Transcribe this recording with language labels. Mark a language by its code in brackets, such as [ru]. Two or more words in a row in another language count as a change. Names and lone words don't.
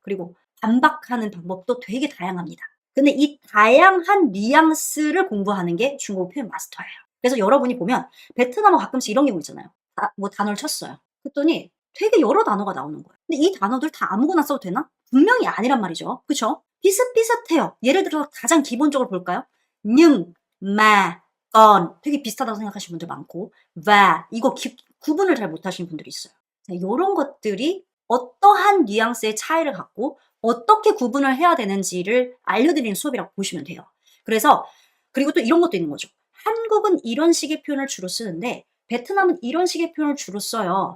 [ko] 그리고 반박하는 방법도 되게 다양합니다. 근데 이 다양한 뉘앙스를 공부하는 게 중국어 표현 마스터예요. 그래서 여러분이 보면 베트남어 가끔씩 이런 경우 있잖아요. 뭐 단어를 쳤어요. 그랬더니 되게 여러 단어가 나오는 거예요. 근데 이 단어들 다 아무거나 써도 되나? 분명히 아니란 말이죠. 그쵸? 비슷비슷해요. 예를 들어서 가장 기본적으로 볼까요? [vi] nhưng, mà, còn [ko] 되게 비슷하다고 생각하시는 분들 많고 và 이거 구분을 잘 못하시는 분들이 있어요. 이런 것들이 어떠한 뉘앙스의 차이를 갖고 어떻게 구분을 해야 되는지를 알려드리는 수업이라고 보시면 돼요. 그래서 그리고 또 이런 것도 있는 거죠. 한국은 이런 식의 표현을 주로 쓰는데 베트남은 이런 식의 표현을 주로 써요.